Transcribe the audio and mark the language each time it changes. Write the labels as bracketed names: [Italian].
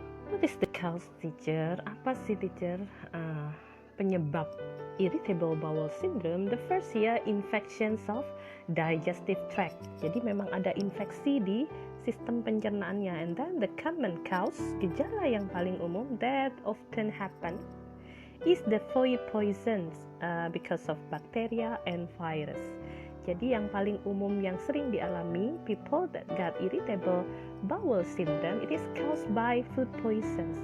[English] What is the cause, teacher? [Indonesian] Apa sih, [English] teacher, [Indonesian] penyebab [English] irritable bowel syndrome? The first here, infections of digestive tract. [Indonesian] Jadi memang ada infeksi di sistem pencernaannya. [English] And then the common cause, [Indonesian] gejala yang paling umum [English] that often happen is the food poisons because of bacteria and virus. [Indonesian] Jadi yang paling umum yang sering dialami [English] people that got irritable bowel syndrome, it is caused by food poisons.